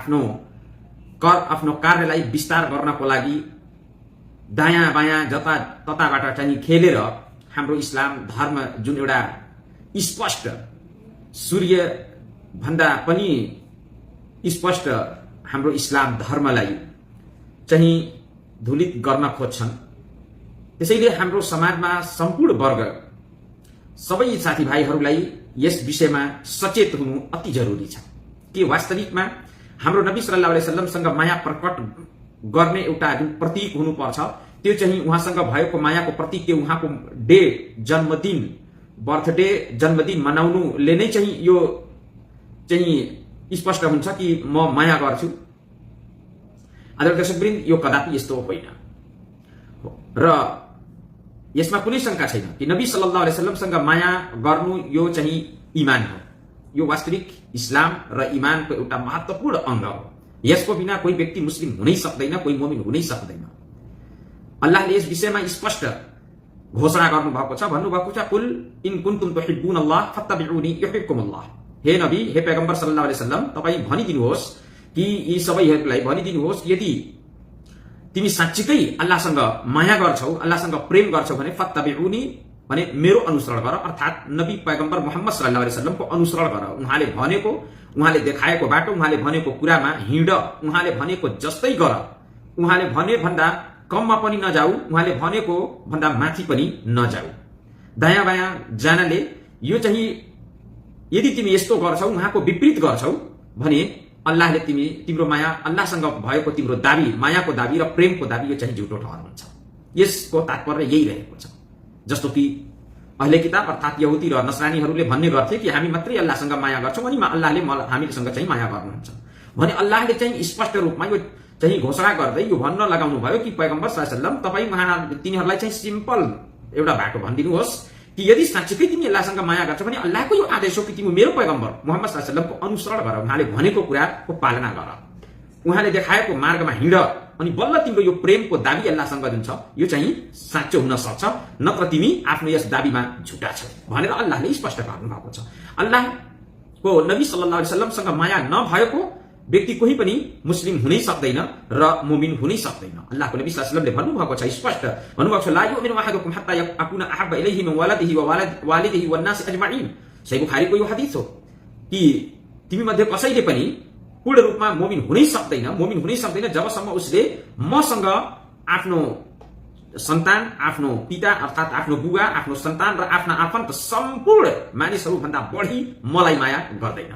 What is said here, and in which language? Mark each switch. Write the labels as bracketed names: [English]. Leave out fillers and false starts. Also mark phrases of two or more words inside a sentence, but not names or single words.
[Nepali] आफ्नो कार्यलाई विस्तार गर्नको लागि दायाँ बायाँ जतातताबाट चाहिँ खेलेर हाम्रो इस्लाम धर्म जुन एउटा स्पष्ट सूर्य भन्दा पनि स्पष्ट हाम्रो इस्लाम धर्मलाई चाहिँ धुलित गर्न खोज्छन्। त्यसैले हाम्रो समाजमा सम्पूर्ण वर्ग सबै साथीभाइहरूलाई यस विषयमा सचेत हुनु अति जरुरी छ कि वास्तविकमा हाम्रो नबी [Arabic] صلى الله عليه وسلم [Nepali] माया प्रकट गर्ने एउटा जुन प्रतीक हुनुपर्छ, त्यो चाहिँ उहाँसँग भएको मायाको प्रतीक के उहाँको डे, जन्मदिन, बर्थडे, जन्मदिन मनाउनुले नै चाहिँ यो चाहिँ स्पष्ट हुन्छ कि म माया गर्छु। आदरणीय दर्शकवृन्द, यो कदापि यस्तो होइन र यसमा कुनै शंका छैन कि नबी [Arabic] صلى الله عليه وسلم [Nepali] माया गर्नु यो चाहिँ इमान हो। यो वास्तविक इस्लाम र इमानको एउटा महत्त्वपूर्ण अंग हो। यसको बिना कोही व्यक्ति मुस्लिम हुनै सक्दैन, कोही मोमिन हुनै सक्दैन। अल्लाहले यस विषयमा स्पष्ट घोषणा गर्नुभएको छ, भन्नुभएको छ [Arabic] قل إن كنتم تحبون الله فاتبعوني يحببكم الله. [Nepali] हे नबी, हे पैगम्बर [Arabic] صلى الله عليه وسلم, [Nepali] तपाई भनिदिनुहोस् कि यी सबैहरूलाई भनिदिनुहोस्, यदि तिमी साच्चीकै अल्लाहसँग माया गर्छौ, अल्लाहसँग प्रेम गर्छौ भने फत्तबिऊनी भने मेरो अनुसरण गर, अर्थात नबी पैगम्बर मोहम्मद [Arabic] صلى الله عليه وسلم [Nepali] अनुसरण गर। उहाँले भनेको, उहाँले देखाएको बाटो, उहाँले भनेको कुरामा हिँड, उहाँले भनेको जस्तै गर, उहाँले भने भन्दा कममा पनि नजाऊ, उहाँले भनेको भन्दा माथि पनि नजाऊ। दायाँ बायाँ जानले यो चाहिँ यदि तिमी यस्तो गर्छौ, उहाँको विपरीत गर्छौ भने अल्लाहले तिम्रो माया, अल्लाहसँग भएको तिम्रो दाबी, मायाको दाबी र प्रेमको दाबी यो चाहिँ झुटो ठहरन्छ। यसको तात्पर्य यही रहेको छ। जस्तो कि [Arabic] أهل الكتاب [Nepali] अर्थात यहुदी र नसरानीहरूले भन्ने गर्थे कि हामी मात्रै अल्लाहसँग माया गर्छौँ अनि अल्लाहले हामीसँग चाहिँ माया गर्नुहुन्छ भने अल्लाहले चाहिँ स्पष्ट रूपमा यो चाहिँ घोषणा गर्दै यो भन्न लगाउनु भयो कि पैगम्बर [Arabic] صلى الله عليه وسلم, [Nepali] तपाई तिनीहरूलाई चाहिँ सिम्पल एउटा बाटो भनिदिनुहोस् कि यदि साच्चै तिमी अल्लाहसँग माया गर्छौ भने अल्लाहको यो आदेश हो कि तिमी मेरो पैगम्बर मोहम्मद [Arabic] صلى الله عليه وسلم [Nepali] अनुसरण गर, उहाँले भनेको कुराको पालना गर, उहाँले देखाएको मार्गमा हिँड, अनि बल्ल तिम्रो यो प्रेमको दाबी अल्लाहसँग जुन छ यो चाहिँ साँचो हुन सक्छ, नत्र तिमी आफ्नो यस दाबीमा झुटा छौ भनेर अल्लाहले स्पष्ट गर्नुभएको छ। अल्लाहको नबी [Arabic] صلى الله عليه وسلم [Nepali] माया नभएको व्यक्ति कोही पनि मुस्लिम हुनै सक्दैन र मुमिन हुनै सक्दैन। अल्लाहको नबी [Arabic] صلى الله عليه وسلم [Nepali] भन्नुभएको छ, स्पष्ट भन्नुभएको छ, [Arabic] لا يؤمن أحدكم حتى يكون أحب إليه من ولده ووالده والناس أجمعين. [Nepali] सही बुखारीको यो हदीस हो कि तिमी मध्ये कसैले पनि पूर्ण रूपमा मोमिन हुनै सक्दैन जबसम्म उसले मसँग आफ्नो सन्तान, आफ्नो पिता अर्थात आफ्नो बुवा, आफ्नो सन्तान र आफ्ना आफन्त सम्पूर्ण मानिसहरू भन्दा बढी मलाई माया गर्दैन।